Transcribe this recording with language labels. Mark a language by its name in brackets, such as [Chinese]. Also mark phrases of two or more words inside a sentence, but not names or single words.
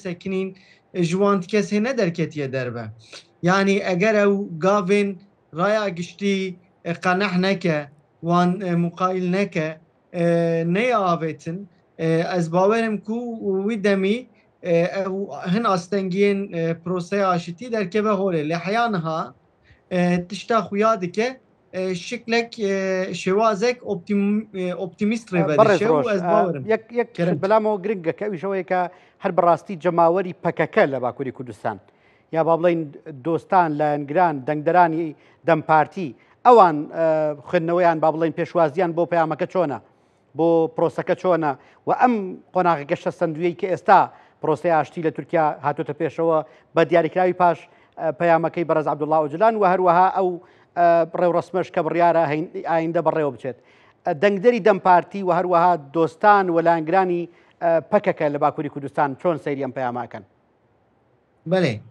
[Kurdish] sekinîn ji wan kesê ne derketiye derve yanî eger ew gavên raya giştî qeneh neke wan muqayîl neke neyê avêtin ez bawerim ku wî demî hin astengiyên proseya aşitî derkeve holê lê heya niha tişta xuya dike şiklek şêwazek optimîst rêve dişe û ez bawerim [Central Kurdish] بەلامەوە گرنگەکە ئەویشەوەیە هەر بەڕاستی جەماوەری پەکەکە لە باکووری کوردستان یا با بڵین دۆستان لایەنگران دەنگدەرانی دەمپارتی ئەوان خوێندنەوەیان با بڵین پێشوازیان بۆ پەیامەکە چۆنە بۆ پرۆسەکە چۆنە و ئەم قۆناغەکە شەستەندویەی کە ئێستا پرۆسەی ئاشتی لە تورکیا هاتوۆتە پێشەوە بە دیاریکراوی پاش پەیامەکەی بەرەز عەبدوڵڵا ئۆجلان و هەروەها ئەو ڕێوڕسمەش کە بڕیارە ئایندە بەڕێوە بچێت دەنگدەری دەمپارتی و هەروەها دۆستان و لایەنگرانی پەکەکە لە باکووری کوردستان چۆن سەیری ئەم پەیاماکەن